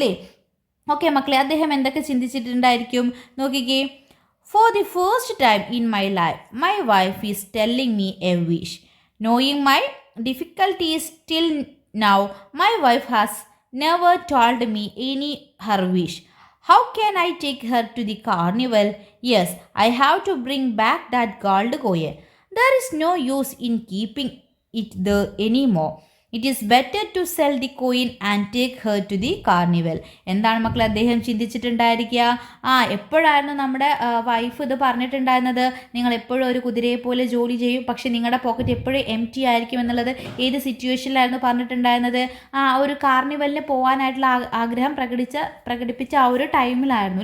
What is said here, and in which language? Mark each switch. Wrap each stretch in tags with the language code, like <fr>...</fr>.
<ml>അല്ലേ, ഓക്കെ മക്കളെ, അദ്ദേഹം എന്തൊക്കെ ചിന്തിച്ചിട്ടുണ്ടായിരിക്കും നോക്കിക്കേ.</ml> <en>For the first time in my life my wife is telling me a wish. Knowing my difficulties till now my wife has never told me any her wish. How can I take her to the carnival? Yes, I have to bring back that gold coin. There is no use in keeping it there anymore. It is better to sell the coin and take her to the carnival.</en> <ml>എന്താണ് മക്കളെ അദ്ദേഹം ചിന്തിച്ചിട്ടുണ്ടായിരിക്കുക, എപ്പോഴായിരുന്നു നമ്മുടെ wife ഇത് പറഞ്ഞിട്ടുണ്ടായിരുന്നത്, നിങ്ങൾ എപ്പോഴും ഒരു കുതിരയെ പോലെ ജോലി ചെയ്യും, പക്ഷെ നിങ്ങളുടെ പോക്കറ്റ് എപ്പോഴും എംപ്റ്റി ആയിരിക്കും എന്നുള്ളത് ഏത് സിറ്റുവേഷനിലായിരുന്നു പറഞ്ഞിട്ടുണ്ടായിരുന്നത്, ഒരു കാർണിവലിന് പോകാനായിട്ടുള്ള ആഗ്രഹം പ്രകടിപ്പിച്ച ആ ഒരു ടൈമിലായിരുന്നു.</ml>